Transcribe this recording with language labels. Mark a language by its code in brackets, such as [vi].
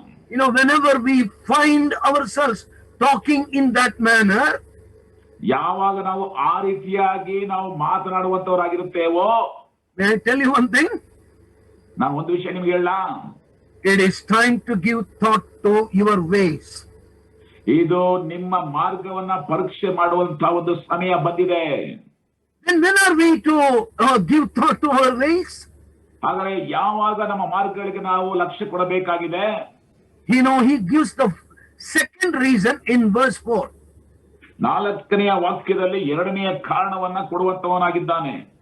[en] You know, whenever we find ourselves talking in that manner, [kn] ಯಾವಾಗ ನಾವು ಆ ರೀತಿಯಾಗಿ ನಾವು ಮಾತನಾಡುವಂತವರಾಗಿರುತ್ತೇವೋ, [en] may I tell you one thing? [kn] ನಾನು ಒಂದು ವಿಷಯ ನಿಮ್ಗೆ ಹೇಳ, [en] It is time to give thought to your ways. [kn] ಇದು ನಿಮ್ಮ ಮಾರ್ಗವನ್ನ ಪರೀಕ್ಷೆ ಮಾಡುವಂತ ಒಂದು ಸಮಯ ಬಂದಿದೆ. [en] And when are we to give thought to our ways? [kn] ಆದರೆ ಯಾವಾಗ ನಮ್ಮ ಮಾರ್ಗಗಳಿಗೆ ನಾವು ಲಕ್ಷ್ಯ ಕೊಡಬೇಕಾಗಿದೆ? [en] You know, he gives the second reason in verse 4. [kn] 4ನೆಯ ವಾಕ್ಯದಲ್ಲಿ 2ನೆಯ ಕಾರಣವನ್ನ ಕೊಡುವಂತವನಾಗಿದ್ದಾನೆ.